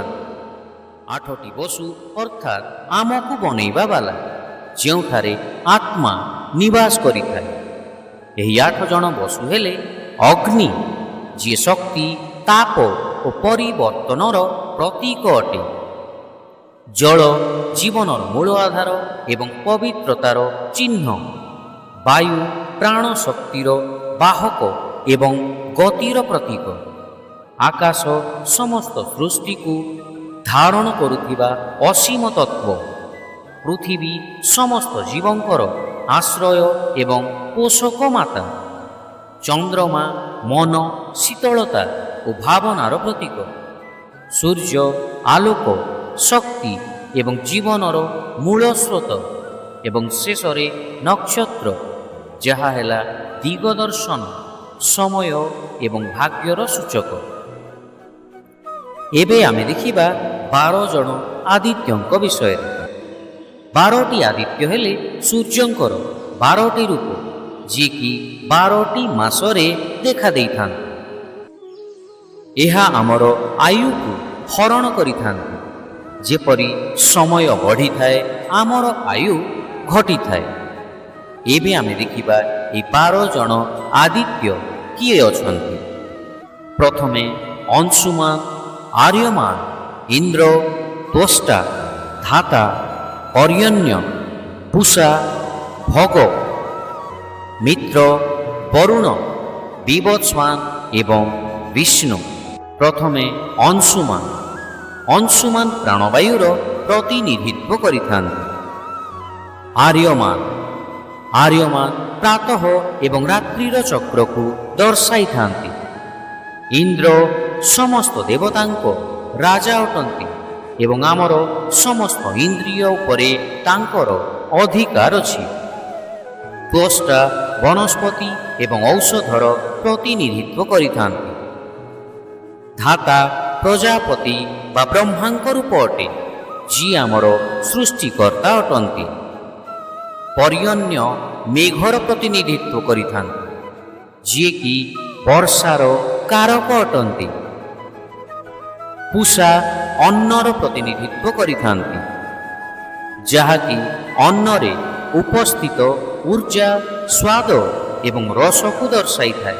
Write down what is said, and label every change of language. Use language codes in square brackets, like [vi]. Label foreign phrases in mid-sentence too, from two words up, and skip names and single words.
[or] 8ଟି ବସୁ ଅର୍ଥାତ ଆମକୁ ବନେଇବା ୱାଲା, ଯେଉଁଠାରେ ଆତ୍ମା ନିବାସ କରିଥାଏ। ଏହି 8 ଜଣ ବସୁ ହେଲେ ଅଗ୍ନି, ଯେ ଶକ୍ତି, ତାପ ଔର ପରିବର୍ତ୍ତନର ପ୍ରତୀକ ଅଟେ। ଜଳ ଜୀବନର ମୂଳ ଆଧାର ଏବଂ ପବିତ୍ରତାର ଚିହ୍ନ। ବାୟୁ ପ୍ରାଣ ଶକ୍ତିର ବାହକ ଏବଂ ଗତିର ପ୍ରତୀକ। ଆକାଶ ସମସ୍ତ ସୃଷ୍ଟି କୁ ଧାରଣ କରୁଥିବା ଅସୀମ ତତ୍ତ୍ୱ। ପୃଥିବୀ ସମସ୍ତ ଜୀବଙ୍କର ଆଶ୍ରୟ ଏବଂ ପୋଷକ ମାତା। ଚନ୍ଦ୍ରମା ମନ, ଶୀତଳତା ଔର ଭାବନାର ପ୍ରତୀକ। ସୂର୍ଯ୍ୟ ଆଲୋକ, ଶକ୍ତି ଏବଂ ଜୀବନର ମୂଳ ସ୍ରୋତ ଏବଂ ଶେଷରେ ନକ୍ଷତ୍ର, ଯାହା ହେଲା ଦିଗଦର୍ଶନ, ସମୟ ଏବଂ ଭାଗ୍ୟର ସୂଚକ। ଏବେ ଆମେ ଦେଖିବା 12 ଜଣ ଆଦିତ୍ୟଙ୍କ ବିଷୟ। 12ଟି ଆଦିତ୍ୟ ହେଲେ ସୂର୍ଯ୍ୟଙ୍କର 12ଟି ରୂପ, ଯେ କି 12ଟି ମାସରେ ଦେଖା ଦେଇଥାନ୍ତି। ଏହା ଆମର ଆୟୁ କୁ ହରଣ କରିଥାନ୍ତି। ଯେପରି ସମୟ ବଢ଼ି ଥାଏ ଆମର ଆୟୁ ଘଟି ଥାଏ। ଏବେ ଆମେ ଦେଖିବା ଏ 12 ଜଣ ଆଦିତ୍ୟ କିଏ ଅଛନ୍ତି। ପ୍ରଥମେ ଅଂଶୁମାନ, ଆର୍ଯ୍ୟମାନ, ଇନ୍ଦ୍ର, ତ୍ୱଷ୍ଟା, ଧାତା, ପର୍ଯ୍ୟନ୍ୟ, ପୂଷା, ଭଗ, ମିତ୍ର, ବରୁଣ, ବିବସ୍ୱାନ ଏବଂ ବିଷ୍ଣୁ। ପ୍ରଥମେ ଅଂଶୁମାନ। ଅଂଶୁମାନ ପ୍ରାଣବାୟୁର ପ୍ରତିନିଧିତ୍ୱ କରିଥାନ୍ତି। आर्यमान। ଆର୍ଯ୍ୟମାନ ପ୍ରାତଃ ଏବଂ ରାତ୍ରିର ଚକ୍ର କୁ ଦର୍ଶାଇ ଥାନ୍ତି। ଇନ୍ଦ୍ର ସମସ୍ତ ଦେବତାଙ୍କ ରାଜା ଅଟନ୍ତି ଏବଂ ଆମର ସମସ୍ତ ଇନ୍ଦ୍ରିୟ ଉପରେ ତାଙ୍କର ଅଧିକାର ଅଛି। ତ୍ୱଷ୍ଟା ବନସ୍ପତି ଏବଂ ଔଷଧର ପ୍ରତିନିଧିତ୍ୱ କରିଥାନ୍ତି। ଧାତା ପ୍ରଜାପତି ବା ବ୍ରହ୍ମାଙ୍କ ରୂପ ଅଟେ, ଯିଏ ଆମର ସୃଷ୍ଟିକର୍ତ୍ତା ଅଟନ୍ତି। ପର୍ୟ୍ୟନ୍ୟ ମେଘର ପ୍ରତିନିଧିତ୍ୱ କରିଥାନ୍ତି, ଯିଏକି ବର୍ଷାର କାରକ ଅଟନ୍ତି। ପୂଷା ଅନ୍ନର ପ୍ରତିନିଧିତ୍ୱ କରିଥାନ୍ତି, ଯାହାକି ଅନ୍ନରେ ଉପସ୍ଥିତ ଉର୍ଜା, ସ୍ୱାଦ ଏବଂ ରସକୁ ଦର୍ଶାଇଥାଏ।